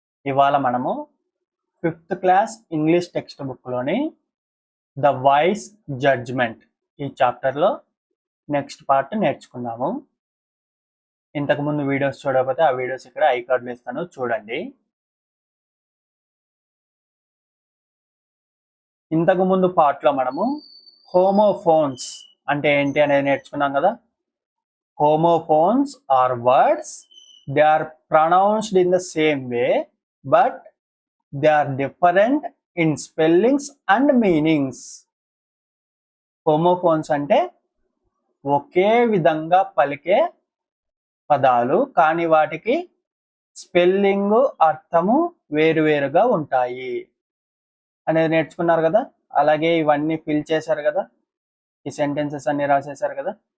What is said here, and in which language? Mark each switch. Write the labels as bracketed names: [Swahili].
[Telugu] ఇవాళ మనము 5th class English text బుక్లోని the voice judgement ఈ చాప్టర్లో నెక్స్ట్ పార్ట్ నేర్చుకుందాము. ఇంతకుముందు వీడియోస్ చూడకపోతే ఆ వీడియోస్ ఇక్కడ ఐకార్డులు ఇస్తాను, చూడండి. ఇంతకుముందు పార్ట్లో మనము హోమోఫోన్స్ అంటే ఏంటి అనేది నేర్చుకున్నాం కదా. [English] Homophones are words, they are pronounced in the same way, but they are different in spellings and meanings. [Telugu] Homophones అంటే ఒకే విధంగా పలికే పదాలు, కానీ వాటికి స్పెల్లింగ్, అర్థము వేరువేరుగా ఉంటాయి అనేది నేర్చుకున్నారు కదా. అలాగే ఇవన్నీ ఫిల్ చేశారు కదా, ఈ సెంటెన్సెస్ అన్ని రాసేశారు కదా.